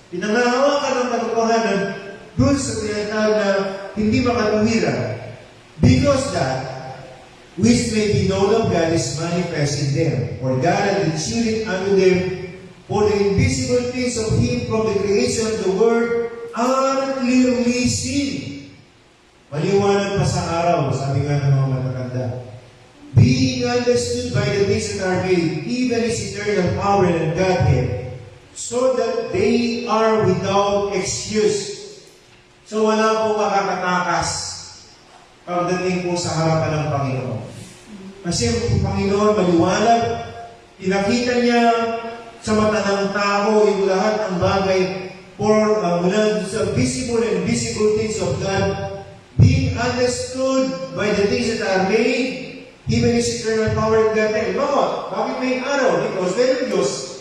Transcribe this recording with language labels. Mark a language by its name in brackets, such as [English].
[Filipino] Pinangahawakan ng katotohanan dun sa tinatawag na hindi makatuwiran. [English] Because that which may be known of God is manifest in them. For God hath revealed it unto them, for the invisible things of Him from the creation of the world are clearly seen. [Filipino] Maliwanag pa sa araw, sabi nga ng mga matatanda. [English] Being understood by the things that are made, even His eternal power and Godhead, so that they are without excuse. [Filipino] So wala po makakatakas pagdating po sa harapan ng Panginoon. Kasi ang Panginoon maliwanag, pinakita niya sa mata ng tao yung lahat ng bagay mula sa [English] visible and invisible things of God, being understood by the things that are made, even His eternal power and Godhead. [Filipino] Bakit may araw? [English] Because [Filipino] meron Diyos.